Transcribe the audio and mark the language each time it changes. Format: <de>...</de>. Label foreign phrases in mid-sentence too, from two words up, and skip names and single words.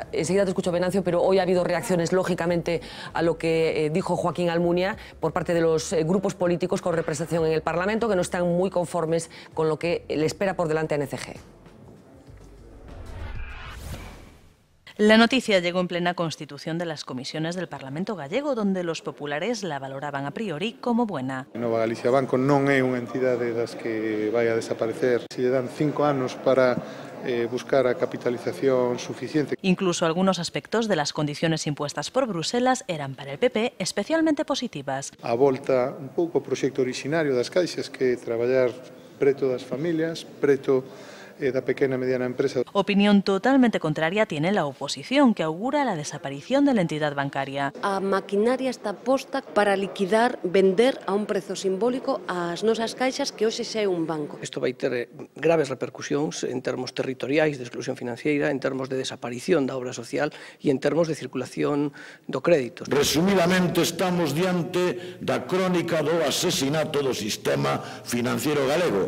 <es>Enseguida te escucho, Venancio, pero hoy ha habido reacciones, lógicamente, a lo que dijo Joaquín Almunia por parte de los grupos políticos con representación en el Parlamento, que no están muy conformes con lo que le espera por delante a NCG. La noticia llegó en plena constitución de las comisiones del Parlamento gallego, donde los populares la valoraban a priori como buena.</es> <gl>Nova Galicia Banco non é unha entidade das que vai a desaparecer. Se lle dan 5 anos para buscar a capitalización suficiente.</gl> <es>Incluso algunos aspectos de las condiciones impuestas por Bruselas eran para el PP especialmente positivas.</es> <gl>A volta un pouco ao proxecto originario das caixas, que é traballar preto das familias, preto da pequena e mediana empresa.</gl> <es>Opinión totalmente contraria tiene la oposición, que augura la desaparición de la entidad bancaria.</es> <gl>A maquinaria está posta para liquidar, vender a un prezo simbólico as nosas caixas, que hoxe xa é un banco. Isto vai ter graves repercusións en termos territoriais de exclusión financiera, en termos de desaparición da obra social e en termos de circulación do crédito. Resumidamente, estamos diante da crónica do asesinato do sistema financiero galego.</gl>